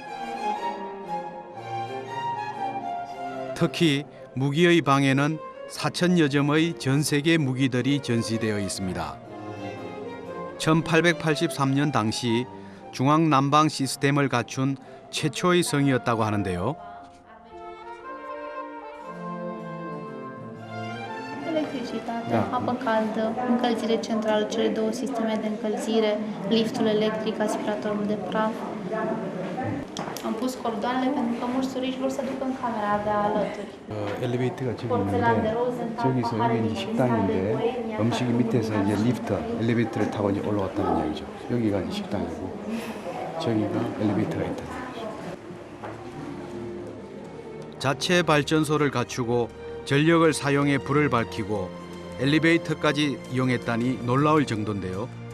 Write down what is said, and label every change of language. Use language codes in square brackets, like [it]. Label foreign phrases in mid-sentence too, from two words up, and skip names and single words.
[ko] 특히 무기의 방에는 4,000여 점의 전 세계 무기들이 전시되어 있습니다. 1883년 당시 중앙 난방 시스템을 갖춘 최초의 성이었다고 하는데요. [ro] Electricitate, apă caldă, încălzire centrală, cele două sisteme de încălzire, liftul electric, aspiratorul de praf. Am pus cordoanele pentru că mulți turiști vor să ducă în camera de alături. [ko] 엘리베이터가 저기 있는데 저기서 여기 이제 식당인데 음식이 밑에서 이제 리프트 엘리베이터를 타고 이제 올라왔다는 이야기죠. 여기가 이제 식당이고 저기가 엘리베이터가 있다는 얘기죠. 자체 발전소를 갖추고 전력을 사용해 불을 밝히고 엘리베이터까지 이용했다니 놀라울 정도인데요.